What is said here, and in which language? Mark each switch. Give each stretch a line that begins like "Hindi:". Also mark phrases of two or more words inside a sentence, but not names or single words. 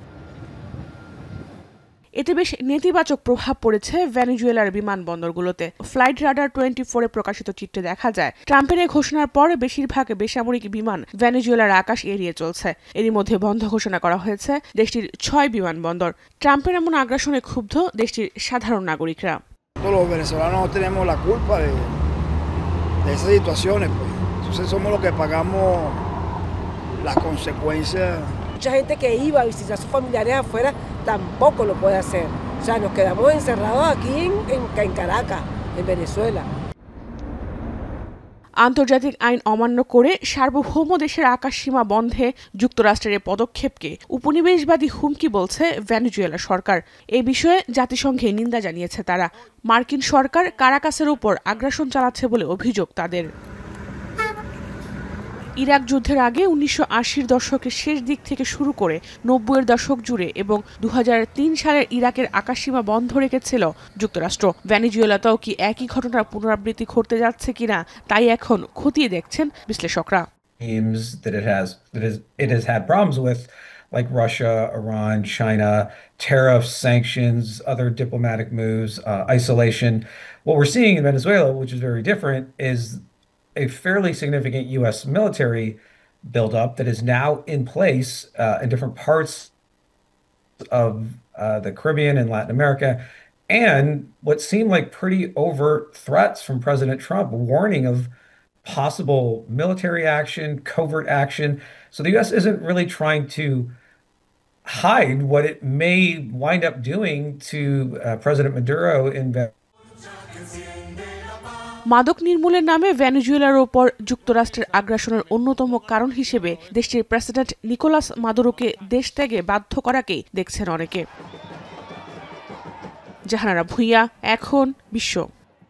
Bangla: এতে বেশ নেতিবাচক প্রভাব পড়েছে ভেনেজুয়েলার বিমানবন্দরগুলোতে। ফ্লাইট রাডার 24-এ প্রকাশিত চিত্রে দেখা যায়, ট্রাম্পের এই ঘোষণার পর বেশিরভাগ বেসামরিক বিমান ভেনেজুয়েলার আকাশ এড়িয়ে চলছে। এরই মধ্যে বন্ধ ঘোষণা করা হয়েছে দেশটির 6 বিমানবন্দর। ট্রাম্পের এমন আগ্রাসনে ক্ষুব্ধ দেশটির সাধারণ নাগরিকরা।
Spanish: Los venezolanos no tenemos la culpa de esas situaciones, pues. Entonces somos los que pagamos las consecuencias. Mucha gente que iba a visitar a sus familiares afuera tampoco lo puede hacer. O sea, nos quedamos encerrados aquí en Caracas, en Venezuela.
Bangla: আন্তর্জাতিক আইন অমান্য করে সার্বভৌম দেশের আকাশসীমা বন্ধে যুক্তরাষ্ট্রের পদক্ষেপকে উপনিবেশবাদী হুমকি বলছে ভেনেজুয়েলা সরকার। এই বিষয়ে জাতিসংঘে নিন্দা জানিয়েছে তারা। মার্কিন সরকার কারাকাসের উপর আগ্রাসন চালাচ্ছে বলে অভিযোগ তাদের। ইরাক যুদ্ধের আগে 1980-র দশকের শেষ দিক থেকে শুরু করে 90-এর দশক জুড়ে এবং 2003 সালের ইরাকের আকাশসীমা বন্ধ রেখেছিল যুক্তরাষ্ট্র। ভেনেজুয়েলাতেও কি একই ঘটনার পুনরাবৃত্তি ঘটতে যাচ্ছে কিনা তাই এখন খতিয়ে দেখছেন বিশ্লেষকরা।
English: It has had problems with, like Russia, Iran, China, tariffs, sanctions, other diplomatic moves, isolation. What we're seeing in Venezuela, which is very different, is a fairly significant U.S. military buildup that is now in place in different parts of the Caribbean and Latin America, and what seem like pretty overt threats from President Trump, warning of possible military action, covert action. So the U.S. isn't really trying to hide what it may wind up doing to President Maduro in Venezuela.
Bangla: মাদক নির্মূলের নামে ভেনেজুয়েলার ওপর যুক্তরাষ্ট্রের আগ্রাসনের অন্যতম কারণ হিসেবে দেশটির প্রেসিডেন্ট নিকোলাস মাদুরোকে দেশ ত্যাগে বাধ্য করাকেই দেখছেন অনেকে। জাহানারা ভুঁইয়া, এখন বিশ্ব।